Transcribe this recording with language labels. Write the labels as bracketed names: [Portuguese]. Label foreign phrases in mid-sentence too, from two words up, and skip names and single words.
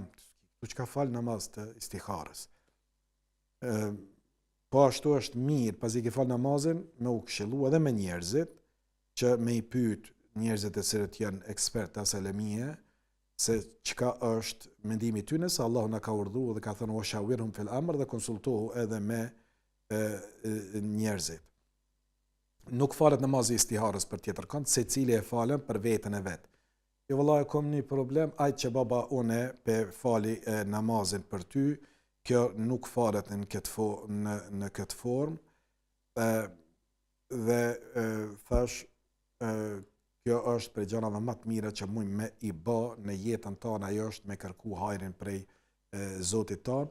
[Albanian] Tu që ka fal namaz të istiharës. Po ashtu është mirë, pasi ke fal namazin, me u këshillu edhe me njerëzit, që me i pyet njerëzit e cilët janë eksperta selemie, se çka është mendimi ty nëse Allahu na ka urdhëruar dhe ka thënë [Arabic] وشاورهم في الأمر, [Albanian] dhe konsultohu edhe me njerëzit. Nuk falet namazi istiharës për tjetër kënd, secili e falen për veten e vet. Jo vallahi kom një problem, ai që baba une pe fali namazin për ty, kjo nuk falet në këtë formë, dhe thash, kjo është prej gjanave më të mira që mujmë me i bë në jetën tonë, ajo është me kërku hajrin prej Zotit tonë.